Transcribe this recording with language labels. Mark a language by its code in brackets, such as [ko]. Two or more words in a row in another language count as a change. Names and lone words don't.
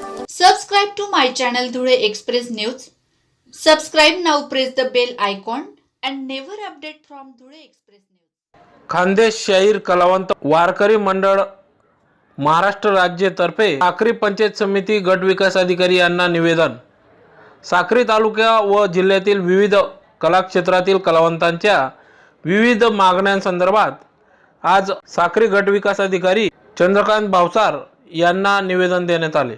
[en] Subscribe to my channel Dhule Express News. Subscribe now, press the bell icon and never update from Dhule Express News. [mr] खानदेश शाहीर कलावंत वारकरी मंडळ महाराष्ट्र राज्य तर्फे साक्री पंचायत समिती गट विकास अधिकारी यांना निवेदन। साक्री तालुका व जिल्ह्यातील विविध कला क्षेत्रातील कलावंतांच्या विविध मागण्यांसंदर्भात आज साक्री गट विकास अधिकारी चंद्रकांत भावसार यांना निवेदन देण्यात आले।